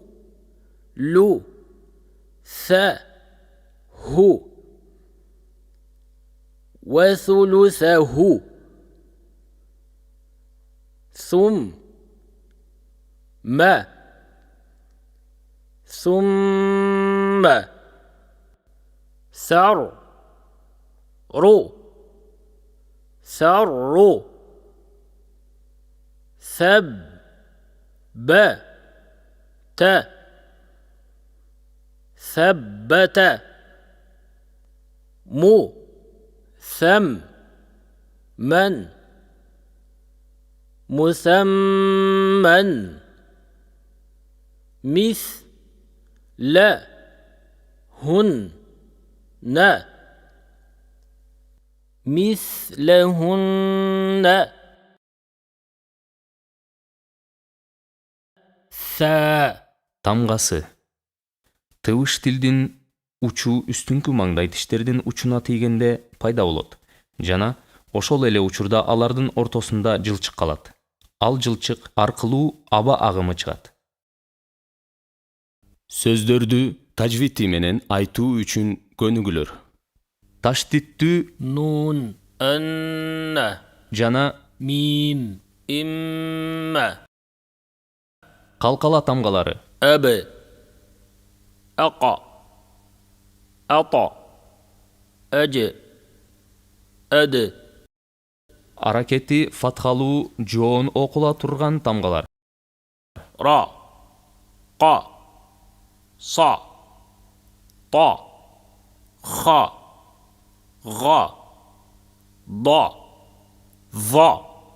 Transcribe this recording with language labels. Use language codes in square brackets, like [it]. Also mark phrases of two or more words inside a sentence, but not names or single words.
[ar] لو. ث. هو. وثلثه. ثم. ما. ثم. سر. رو. سر. ثب. ب. ت. ثبت. مو. ثم. من. مثمن. مث. لا. هن. ن. مثلهن. ثا. [ky] Тамгасы. Тыбыш тилдин учу үстүңкү маңдай тиштердин учуна тийгенде пайда болот жана ошол эле учурда алардын ортосунда жылчык калат. Ал жылчык аркылуу аба агымы чыгат. Сөздөрдү тажвити менен айтуу үчүн көнүгүлөр. Таштиттүү [ar] نون. أن. [ky] жана [ar] ميم. إما. [ky] калкала тамгалары. [ar] أب. أقى. أطى. أج. أد. [ky] Аракети фатхалуу жоон окула турган тамгалар. [ar] را. قا. صا. طا. خا. غا. ضا. ظا.